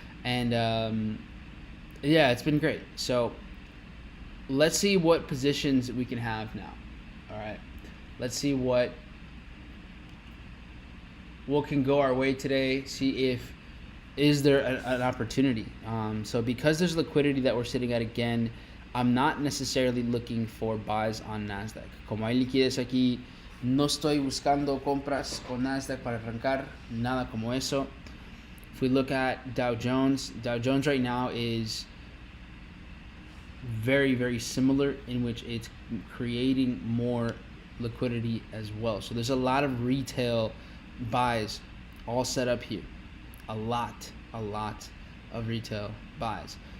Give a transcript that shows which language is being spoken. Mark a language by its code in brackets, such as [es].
[en] And yeah, it's been great. So let's see what positions we can have now. All right, let's see what can go our way today. See if is there an opportunity. So because there's liquidity that we're sitting at again, I'm not necessarily looking for buys on Nasdaq. [es] Como hay liquidez aquí, no estoy buscando compras con Nasdaq para arrancar, nada como eso. [en] If we look at Dow Jones right now is very similar, in which it's creating more liquidity as well. So there's a lot of retail buys all set up here. A lot of retail buys.